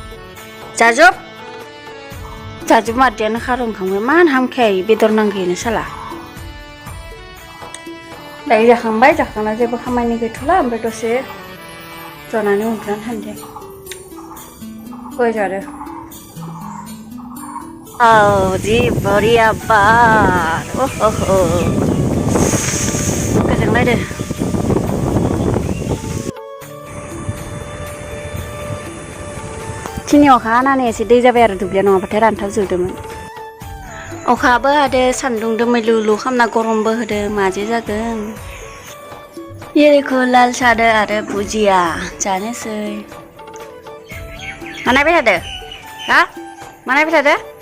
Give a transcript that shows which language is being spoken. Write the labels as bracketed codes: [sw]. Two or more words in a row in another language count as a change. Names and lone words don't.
[brx] जाजोब मारदियानो खारो ओंखामखौ मान हामखाय बेदर नांगौनो साला दायो जाखांना जेबो खामानि गैथ'ला ओमफ्राय दसे जनानै उन्दुनानै थानोसै गय जादो Oh, [hi] जी बढ़िया [brx] बार ओहो गोजोंलायदो दिनै अखा हानानै एसे दै जाबाय आरो दुब्लिया नङाबाथाय रानथाबजोबदोंमोन अखाबो हादो सान्दुं दोमैलुलु खामना गरमबो होदो माजे जागोन येरेखौ लाल सादो आरो भुजिया जानोसै मानायबाय थादो हा मानायबाय थादो